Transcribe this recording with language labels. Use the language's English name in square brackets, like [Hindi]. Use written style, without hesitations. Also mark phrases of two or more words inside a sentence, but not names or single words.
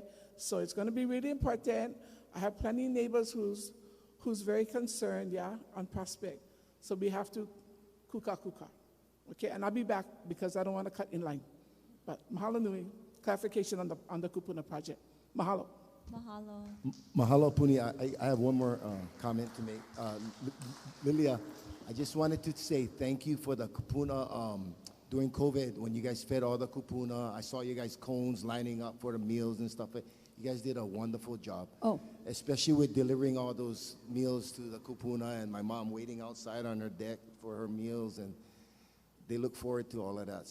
[English] So it's going to be really important. I have plenty of neighbors who's very concerned, on Prospect. So we have to kuka, okay? And I'll be back because I don't want to cut in line. But [Hawaiian] mahalo nui, [English] clarification on the kupuna project. Mahalo. Mahalo. Mahalo, Puni. I have one more comment to make. Lilia, I just wanted to say thank you for the kupuna during COVID when you guys fed all the kupuna. I saw you guys cones lining up for the meals and stuff. You guys did a wonderful job. Oh. Especially with delivering all those meals to the kupuna and my mom waiting outside on her deck for her meals, and they look forward to all of that.